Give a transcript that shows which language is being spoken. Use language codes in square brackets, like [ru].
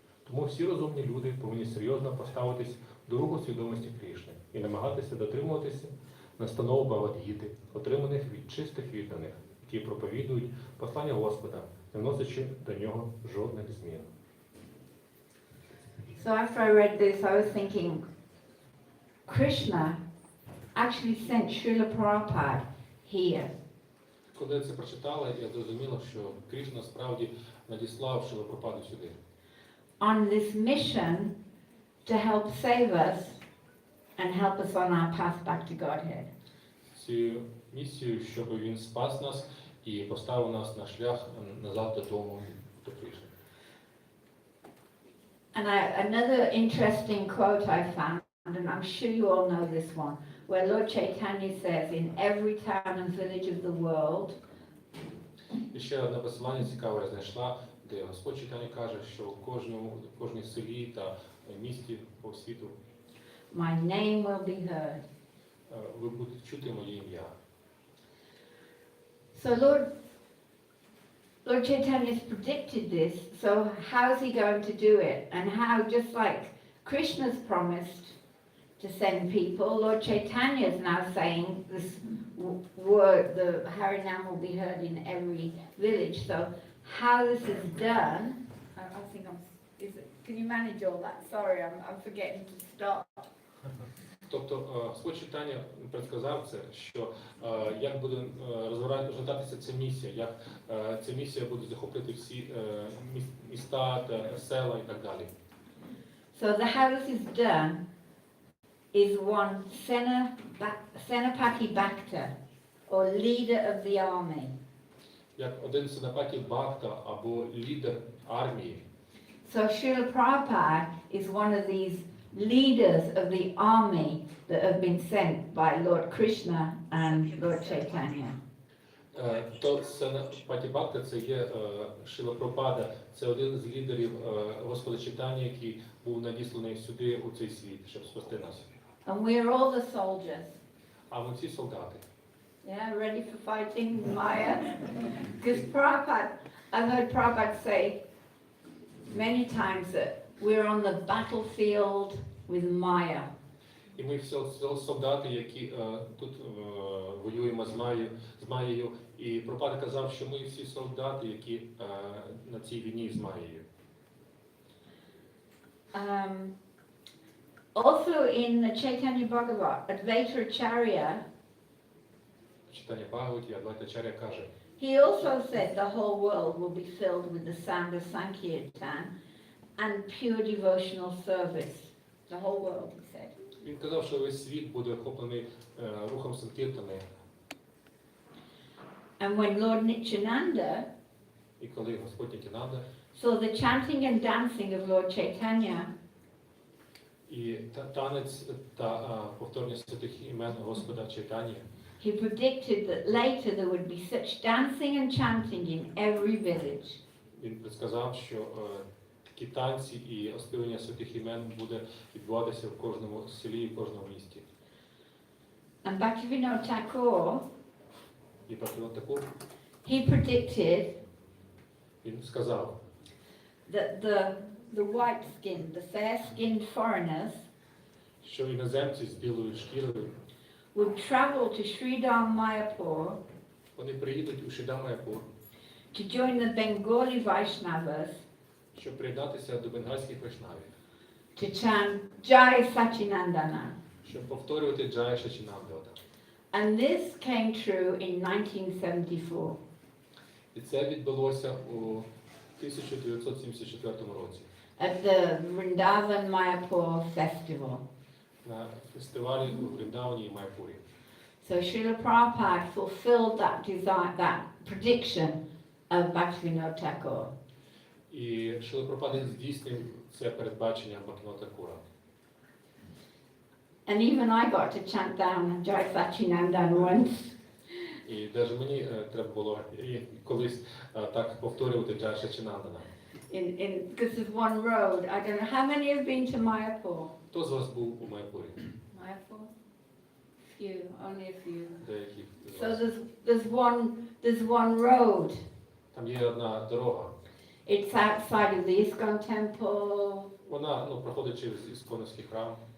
[uk] Тому всі розумні люди повинні серйозно поставитись до руху свідомості Кришни і намагатися дотримуватися настанов Бхагавад-гіти, отриманих від чистих відданих, які проповідують послання Господа, не вносячи до нього жодних змін. [en] So after I read this, I was thinking, Krishna actually sent Srila Prabhupada here. [uk] Коли я це прочитала, я зрозуміла, що Кришна справді надіслав Шрілу Прабхупаду сюди. [en] On this mission to help save us and help us on our path back to Godhead. [uk] Цю місію, щоб він спас нас і поставив нас на шлях назад додому до Кришни. [en] And another interesting quote I found, and I'm sure you all know this one, where Lord Chaitanya says, in every town and village of the world, [uk] І ще одне посилання цікаве я знайшла, де Господь Чайтаня каже, що в кожній селі та місті по світу [en] my name will be heard. [uk] Ви будете чути моє ім'я. [en] So Lord Lord Chaitanya's predicted this, so how's he going to do it? And how, just like Krishna's promised to send people, Lord Chaitanya is now saying this word, the Harinam will be heard in every village. So how this is done, I think can you manage all that? Sorry, I'm forgetting to stop. [uk] Тобто Господь Чайтанья предсказав це, що як буде розгортатися ця місія, як ця місія буде захопити всі міста та села і так далі. [en] So the how this is done is one Senapati Bhakta, or leader of the army. [uk] Як один Сенапаті Бхакта або лідер армії. [en] So Шрила Prabhupada is one of these leaders of the army that have been sent by Lord Krishna and Lord Chaitanya. [uk] То Сенапаті Бхакта це є Шріла Прабхупада, це один з лідерів Господа Чайтаньї, який був надісланий сюди у цей світ, щоб спасти нас. [en] And we're all the soldiers. [uk] А ми всі солдати. [en] Yeah, ready for fighting Maya? Because Prabhupada, I've heard Prabhupada say many times that we're on the battlefield with Maya. [uk] І ми всі солдати, які тут воюємо з Маєю. І Прабхупада казав, що ми всі солдати, які на цій війні з Маєю. [en] Also in the Chaitanya Bhagavat, Advaita Acharya, [uk] Читання Бхагаваті, Адвайтачар'я каже, [en] he also said the whole world will be filled with the sound of Sankirtan and pure devotional service. The whole world, he said. [uk] Він казав, що весь світ буде охоплений рухом Санкіртани. [en] And when Lord Nityananda [uk] І коли Господь Нітянанда [en] saw the chanting and dancing of Lord Chaitanya, [uk] і танець та повторення святих імен Господа Чайтаньї, [en] he predicted that later there would be such dancing and chanting in every village. [uk] він предсказав, що такі танці і оспівання святих імен буде відбуватися в кожному селі і в кожному місті. [en] And Bhaktivinoda Thakur, [uk] І Бхактивinoda Thakur, [en] he predicted [uk] він сказав, [en] that the white-skinned, the fair-skinned foreigners [uk] що іноземці з білою шкірою [en] would travel to Sridham Mayapur [uk] вони приїдуть у Шрідам-Майяпур, [en] to join the Bengali Vaishnavas [uk] щоб приєднатися до бенгальських вайшнавів, [en] to chant Jai Sachinandana. [uk] щоб повторювати Джая Сачінандана. [en] And this came true in 1974. [uk] І це відбулося у 1974 році [en] At the Vrindavan Mayapur festival. [uk] на фестивалі у Вріндавані і Майпурі. [en] So Srila Prabhupada fulfilled that prediction of Bhaktivinoda Thakur. [uk] І Шріла Прабхупада здійснив це передбачення Бхактивinoda Thakura. [en] And even I got to chant down Jai Sachinandan once. [uk] І навіть мені треба було колись так повторювати Джая Сачінандана. [en] Because there's one road. I don't know how many have been to Mayapur. [uk] Хто з вас був у Майпурі? [en] Mayapur? Few, only a few. [uk] Деякі з [en] So [uk] вас. [en] there's one road. [uk] Там є одна дорога. [en] It's outside of the ISKCON temple. [uk] Вона проходить через Ісконовський храм.